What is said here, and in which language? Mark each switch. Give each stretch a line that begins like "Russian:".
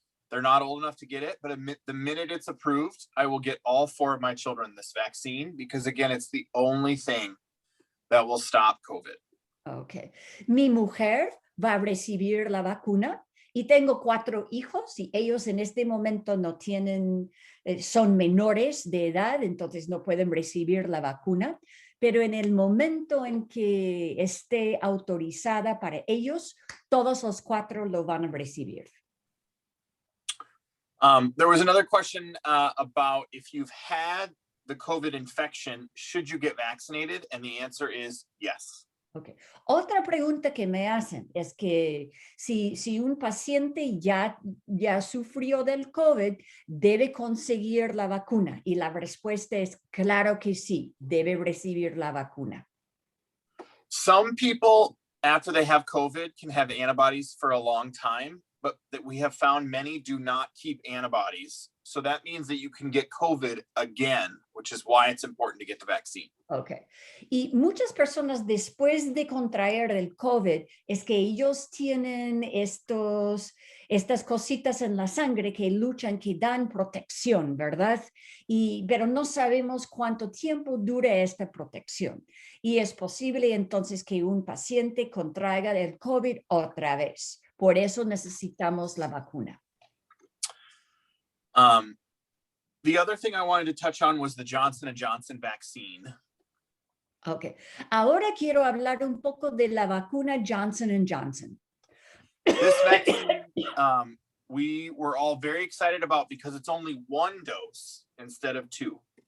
English: They're not old enough to get it, but the minute it's approved, I will get all 4 of my children this vaccine because, again, it's the only thing that will stop COVID. Okay.
Spanish: Mi mujer va a recibir la vacuna y tengo 4 hijos y ellos en este momento no tienen, son menores de edad, entonces no pueden recibir la vacuna. Pero en el momento en que esté autorizada para ellos, todos los 4 lo van a recibir.
English: There was another question about if you've had the COVID infection, should you get vaccinated? And the answer is yes. Okay.
Spanish: Otra pregunta que me hacen es que si un paciente ya sufrió del COVID, ¿debe conseguir la vacuna? Y la respuesta es claro que sí, debe recibir la vacuna.
English: Some people, after they have COVID, can have antibodies for a long time, but that we have found many do not keep antibodies. So that means that you can get COVID again, which is why it's important to get the vaccine. Okay.
Spanish: Y muchas personas después de contraer el COVID es que ellos tienen estas cositas en la sangre que luchan, que dan protección, ¿verdad? Pero no sabemos cuánto tiempo dura esta protección. Y es posible entonces que un paciente contraiga el COVID otra vez. Por eso necesitamos la vacuna.
English: The other thing I wanted to touch on was the Johnson & Johnson vaccine. Okay.
Spanish: Ahora quiero hablar un poco de la vacuna Johnson & Johnson.
English: This vaccine, we were all very excited about because it's only 1 dose instead of 2.